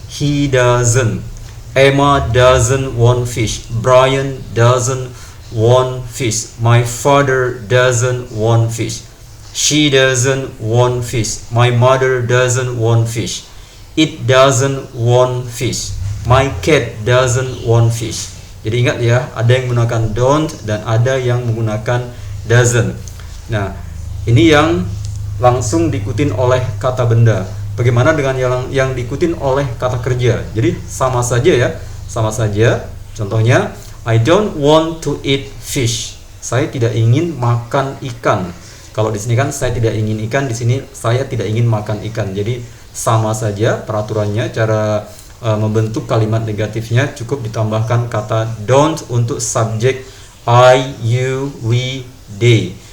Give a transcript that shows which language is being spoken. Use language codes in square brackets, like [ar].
[en] He doesn't. Emma doesn't want fish. Brian doesn't want fish. My father doesn't want fish. She doesn't want fish. My mother doesn't want fish. It doesn't want fish. My cat doesn't want fish. [id] Jadi ingat ya, ada yang menggunakan don't dan ada yang menggunakan doesn't. Nah, ini yang langsung diikutin oleh kata benda. Bagaimana dengan yang diikutin oleh kata kerja? Jadi sama saja ya, sama saja. [en] Contohnya, I don't want to eat fish. [id] Saya tidak ingin makan ikan. Kalau di sini kan saya tidak ingin ikan, di sini saya tidak ingin makan ikan. Jadi sama saja peraturannya, cara membentuk kalimat negatifnya cukup ditambahkan kata don't untuk subjek I, you, we, they.